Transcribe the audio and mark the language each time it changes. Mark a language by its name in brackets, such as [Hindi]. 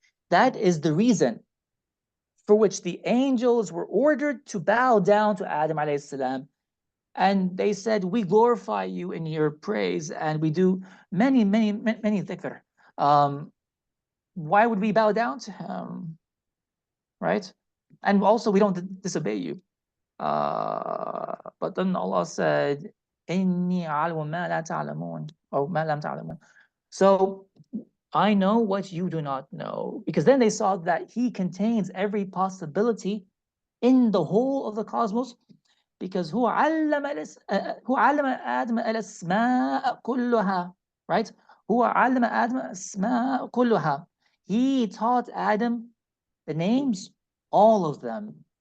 [English] That is the reason for which the angels were ordered to bow down to Adam alayhi salam, and they said, we glorify you in your praise, and we do many dhikr. Why would we bow down to him? Right? And also, we don't disobey you. But then Allah said, [Arabic] إِنِّي عَلْمُ مَا لَا تَعْلَمُونَ, [English] or [Arabic] مَا لَمْ تَعْلَمُونَ. [English] So I know what you do not know, because then they saw that he contains every possibility in the whole of the cosmos, because [Arabic] هو علم آدم الأسماء كلها, [English] right? [Arabic] هو علم آدم الأسماء كلها. [English] He taught Adam the names, all of them.